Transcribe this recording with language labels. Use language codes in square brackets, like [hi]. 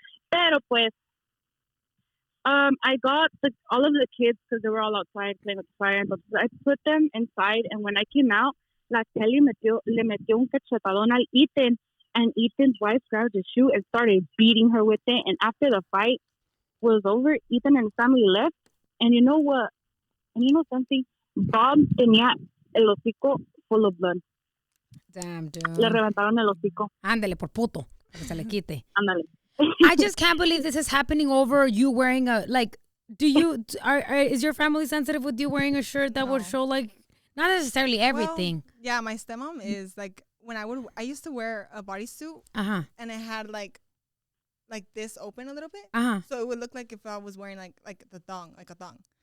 [es] Pero pues, [en] I got all of the kids, because they were all outside playing with the fire, but I put them inside, and when I came out, [es] la Kelly le metió un cachetadón al Ethan, [en] and Ethan's wife grabbed his shoe and started beating her with it, and after the fight was over, Ethan and his family left, and you know what? And you know something? [es] Bob tenía el hocico [en] full of blood. Damn, dude. [es] Le reventaron el hocico. Ándale, por puto. Para que se le quite. Ándale. [en] I just can't believe this is happening over you wearing a, like, is your family sensitive with you wearing a shirt that would show, like, not necessarily everything? Well, yeah, my stepmom is, like, when I used to wear a bodysuit, and it had, like this open a little bit, so it would look like if I was wearing, like the thong, like a thong.